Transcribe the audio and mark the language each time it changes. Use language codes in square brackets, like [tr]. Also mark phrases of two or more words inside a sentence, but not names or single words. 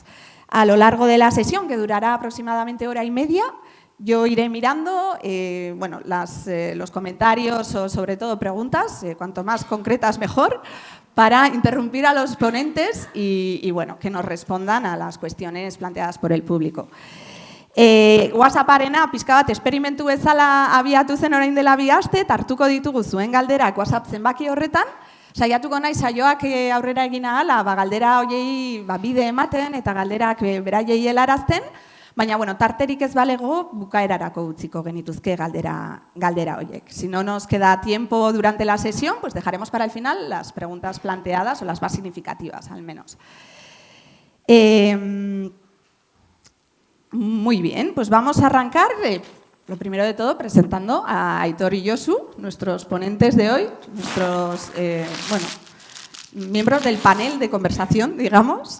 [es] A lo largo de la sesión, que durará aproximadamente 1h30, yo iré mirando los comentarios o sobre todo preguntas, cuanto más concretas mejor, para interrumpir a los ponentes y que nos respondan a las cuestiones planteadas por el público. [eu] WhatsApparena pixka bat esperimentu bezala abiatu zen orain dela 2 aste, hartuko ditugu zuen galderak WhatsApp zenbaki horretan, saiatuko naiz saioak aurrera egin ahala, galdera hoiei bide ematen eta galderak beraiei helarazten, baina tarterik ez balego bukaerarako utziko genituzke galdera hoiek. [es] Si no nos queda tiempo durante la sesión, pues dejaremos para el final las preguntas planteadas o las más significativas, al menos. Muy bien, pues vamos a arrancar, lo primero de todo, presentando a Aitor y Josu, nuestros ponentes de hoy, nuestros miembros del panel de conversación, digamos.